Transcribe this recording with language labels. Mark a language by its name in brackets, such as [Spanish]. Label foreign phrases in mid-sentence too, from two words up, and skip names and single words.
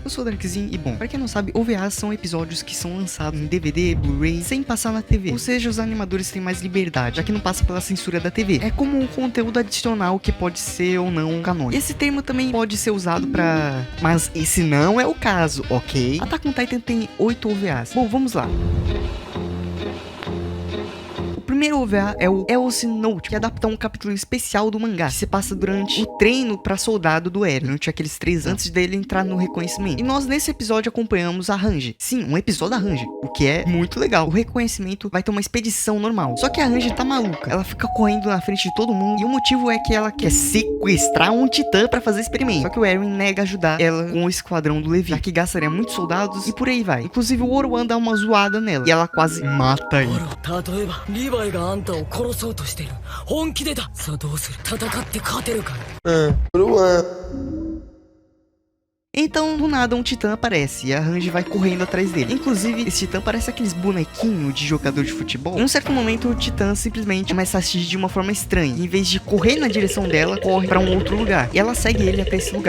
[Portuguese] Eu sou o Darkzinho e bom, pra quem não sabe, OVAs são episódios que são lançados em DVD, Blu-ray, sem passar na TV. Ou seja, os animadores têm mais liberdade, já que não passa pela censura da TV. É como um conteúdo adicional que pode ser ou não canônico. Esse termo também pode ser usado pra... Mas esse não é o caso, ok? Attack on Titan tem 8 OVAs. Bom, vamos lá. O primeiro OVA é o Else Note, que adapta um capítulo especial do mangá, que se passa durante o treino pra soldado do Eren, durante aqueles 3 anos antes dele entrar no reconhecimento. E nós nesse episódio acompanhamos a Hanji. Sim, um episódio da Hanji, o que é muito legal. O reconhecimento vai ter uma expedição normal. Só que a Hanji tá maluca, ela fica correndo na frente de todo mundo, e o motivo é que ela quer sequestrar um titã pra fazer experimento. Só que o Eren nega ajudar ela com o esquadrão do Levi, já que gastaria muitos soldados e por aí vai. Inclusive o Oruan dá uma zoada nela, e ela quase mata ele. [Japanese] があんたを殺そうとしてる本気でださあどうする戦って勝てるか [Portuguese] Então, do nada, um titã aparece e a Hanji vai correndo atrás dele. Inclusive, esse titã parece aqueles bonequinhos de jogador de futebol. Em um certo momento, o titã simplesmente começa a agir de uma forma estranha. Em vez de correr na direção dela, corre pra um outro lugar. E ela segue ele até esse lugar.